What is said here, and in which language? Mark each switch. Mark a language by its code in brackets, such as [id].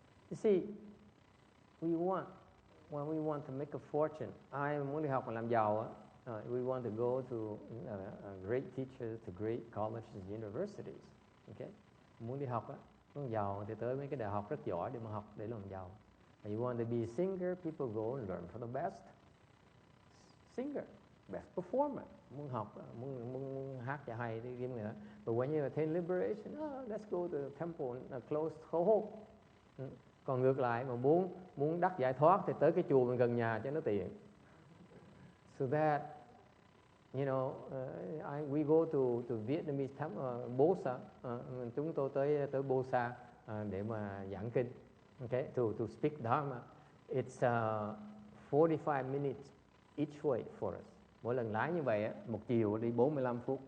[en] You see, when we want to make a fortune, [vi] ai muốn đi học mà làm giàu á, [en] we want to go to great teachers, to great colleges, universities. Okay? [vi] Muốn đi học á, muốn giàu thì tới mấy cái đại học rất giỏi để mà học để làm giàu. [en] And you want to be a singer, people go and learn from the best singer, best performer. [vi] Muốn học, muốn hát cho hay thì kiếm người đó. [en] But when you attain liberation, let's go to the temple and close home. [vi] Còn ngược lại mà muốn đắc giải thoát thì tới cái chùa mình gần nhà cho nó tiện. [en] So that, you know, we go to Vietnamese temple, Bosa. [vi] Chúng tôi tới Bosa để mà giảng kinh. [en] Okay, to speak Dharma. It's 45 minutes each way for us. [vi] Mỗi lần lái như vậy, một chiều đi 45 phút.